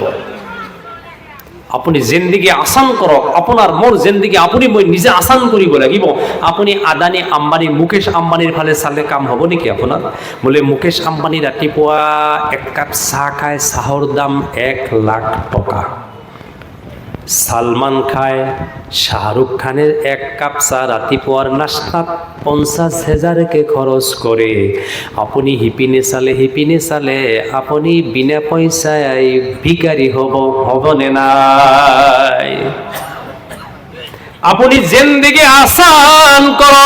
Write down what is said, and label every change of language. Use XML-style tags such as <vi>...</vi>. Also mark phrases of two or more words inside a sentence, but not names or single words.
<as>আপুনি জিন্দগী আসান কৰক, আপোনাৰ মোৰ জিন্দগী আপুনি মই নিজে আসান কৰিব লাগিব। আপুনি আদানী আম্বানী, মুকেশ আম্বানীৰ ফালে চালে কাম হ'ব নেকি আপোনাৰ? বোলে মুকেশ আম্বানী ৰাতিপুৱা 1 কাপ চাহ খায়, চাহৰ দাম 1 লাখ টকা। সালমান খায়, শাহরুখ খানের 1 কাপ চা ৰাতিপুৱাৰ নাস্তাত 50,000কে খৰচ কৰে। আপুনি হিপিনে চালে আপুনি বিনা পইচাই ভিকাৰী হ'বনে নাই? আপুনি জিন্দগী আসান কৰক।</as>